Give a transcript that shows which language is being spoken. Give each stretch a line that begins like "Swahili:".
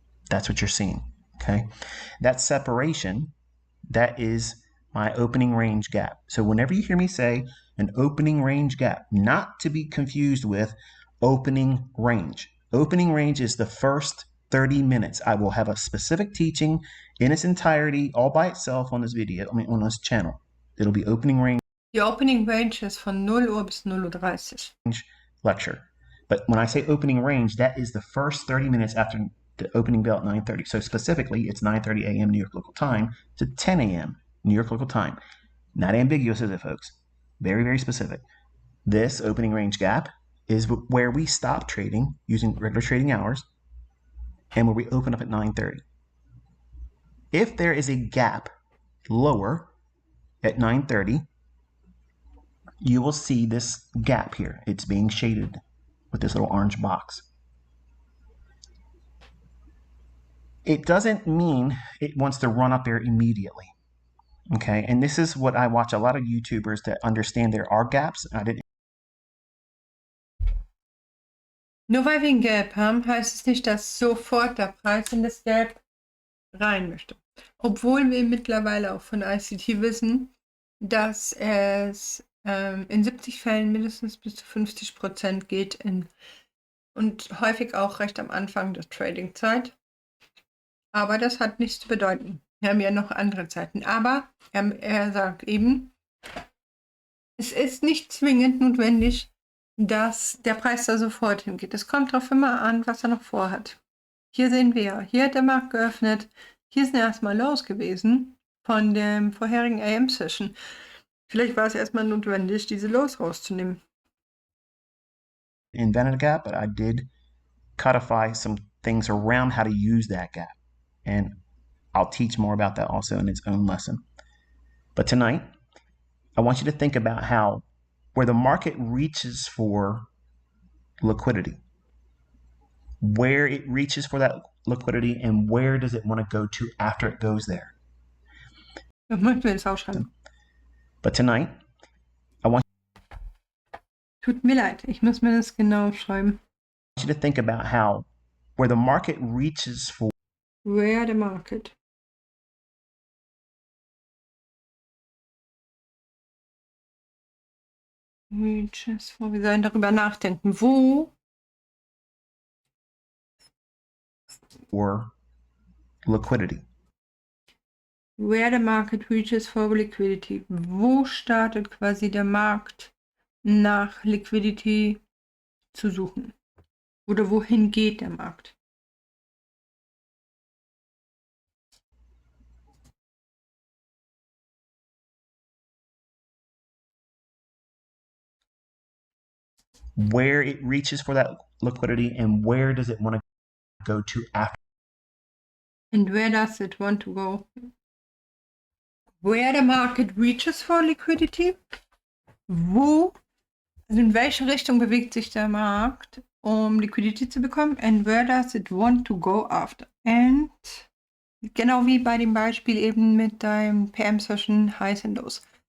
English: That's what you're seeing, okay? That separation, that is my opening range gap. So whenever you hear me say an opening range gap, not to be confused with opening range. Opening range is the first 30 minutes. I will have a specific teaching in its entirety, all by itself on this video, on this channel. It'll be opening range.
German: Die Opening Range ist von 0 Uhr bis 0:30 Uhr.
English: Lecture. But when I say opening range, that is the first 30 minutes after the opening bell at 9:30. So specifically, it's 9:30 a.m. New York local time to 10 a.m. New York local time. Not ambiguous, is it, folks? Very, very specific. This opening range gap is where we stop trading using regular trading hours and where we open up at 9:30. If there is a gap lower at 9:30, you will see this gap here. It's being shaded with this little orange box. It doesn't mean it wants to run up there immediately. Okay, and this is what I watch a lot of YouTubers that understand there are gaps.
German: Nur weil wir ein Gap haben, heißt es nicht, dass sofort der Preis in das Gap rein möchte. Obwohl wir mittlerweile auch von ICT wissen, dass es in 70 Fällen mindestens bis zu 50% geht und häufig auch recht am Anfang der Trading-Zeit. Aber das hat nichts zu bedeuten. Wir haben ja noch andere Zeiten. Aber er sagt eben, es ist nicht zwingend notwendig, dass der Preis da sofort hingeht. Es kommt darauf immer an, was er noch vorhat. Hier sehen wir, hier hat der Markt geöffnet. Hier sind erstmal Lows gewesen von dem vorherigen AM-Session. Vielleicht war es erstmal notwendig, diese Lows rauszunehmen.
English: Invented a gap, but I did codify some things around how to use that gap. And I'll teach more about that also in its own lesson. But tonight, I want you to think about how where the market reaches for liquidity, where it reaches for that liquidity, and where does it want to go to after it goes there.
German: Das möchten wir jetzt aufschreiben.
English: But tonight, I want
German: Tut mir leid, ich muss mir das genau schreiben.
English: you to think about how where the market reaches for where the market reaches for,
German: wir sollen darüber nachdenken, wo
English: liquidity. Where the market reaches for liquidity.
German: Wo startet quasi der Markt nach Liquidity zu suchen? Oder wohin geht der Markt?
English: Where it reaches for that liquidity and where does it want to go to after? And where does it want to go? Where the market reaches for liquidity.
German: Wo, also in welche Richtung bewegt sich der Markt, um Liquidity zu bekommen?
English: And where does it want to go after?
German: And genau wie bei dem Beispiel eben mit deinem PM-Session Highs and Lows.